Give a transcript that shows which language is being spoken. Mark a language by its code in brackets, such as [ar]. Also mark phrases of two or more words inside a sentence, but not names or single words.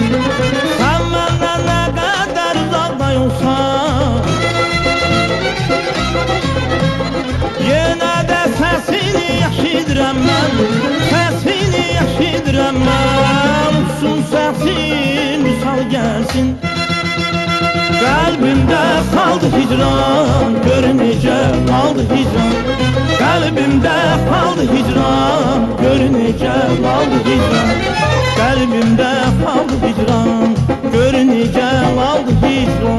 [az] Sən məndən nə qədər uzaqda olsan, yenə də səsini eşidirəm mən, səsini eşidirəm mən. Uçsun səsin, misal gəlsin. [tr] Kalbimde kaldı hicran, görünece kaldı hicran. Kalbimde kaldı hicran, görünece kaldı hicran. Kalbimde kaldı hicran, görünece kaldı hicran.